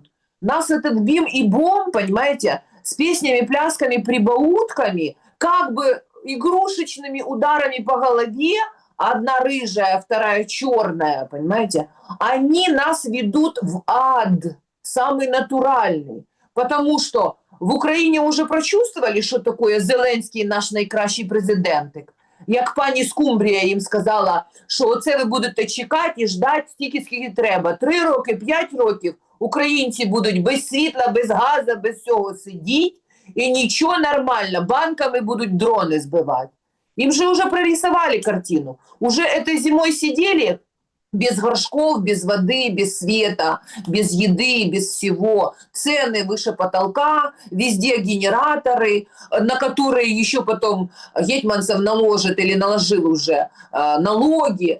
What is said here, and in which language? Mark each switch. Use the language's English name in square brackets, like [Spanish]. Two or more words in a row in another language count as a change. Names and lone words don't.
[Russian] Нас этот Бим и Бом, понимаете, с песнями, плясками, прибаутками, как бы игрушечными ударами по голове, одна рыжая, вторая черная, понимаете, они нас ведут в ад, самый натуральный. Потому что [Ukrainian] в Україні вже прочувствовали, що таке Зеленський наш найкращий президентик. Як пані Скумбрія їм сказала, що оце ви будете чекати і ждати стільки, скільки треба. 3 роки, 5 років українці будуть без світла, без газу, без всього сидіти, і нічого нормально, банками будуть дрони збивати. [Russian] Им же уже прорисовали картину. Уже этой зимой сидели Без горшков, без воды, без света, без еды, без всего. Цены выше потолка, везде генераторы, на которые еще потом Гетманцев наложит или наложил уже налоги.